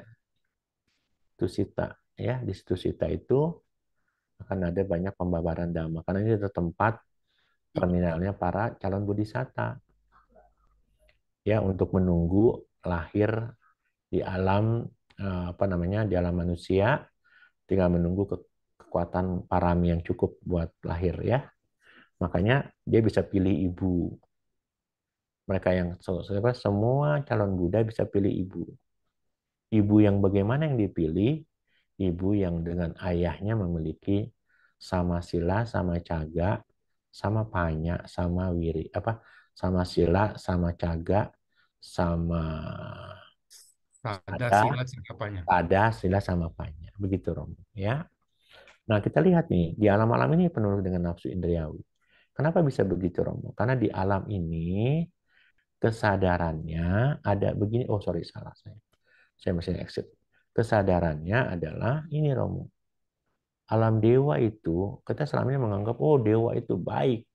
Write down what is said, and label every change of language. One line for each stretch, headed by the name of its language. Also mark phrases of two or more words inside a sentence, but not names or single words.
Indonesian: Tusita ya, di Tusita itu akan ada banyak pembabaran dhamma karena ini adalah tempat terminalnya para calon bodhisatta ya untuk menunggu lahir di alam apa namanya di alam manusia, tinggal menunggu kekuatan parami yang cukup buat lahir ya. Makanya dia bisa pilih ibu. Mereka yang semua calon Buddha bisa pilih ibu. Ibu yang bagaimana yang dipilih? ibu yang dengan ayahnya memiliki
Pali: sama sila, sama caga, sama panya, sama wiri, sama sila, sama caga, sama Sada sada,
Indonesian: sila singkapannya.
Pali: pada, sila, sama panya.
Indonesian: Begitu Romo, ya. Nah, kita lihat nih, di alam-alam ini penuh dengan nafsu indriawi. Kenapa bisa begitu, Romo? Karena di alam ini kesadarannya ada begini. Oh, sorry, salah saya. Saya masih exit. Kesadarannya adalah ini, Romo. Alam dewa itu, kita selama ini menganggap, oh, dewa itu baik.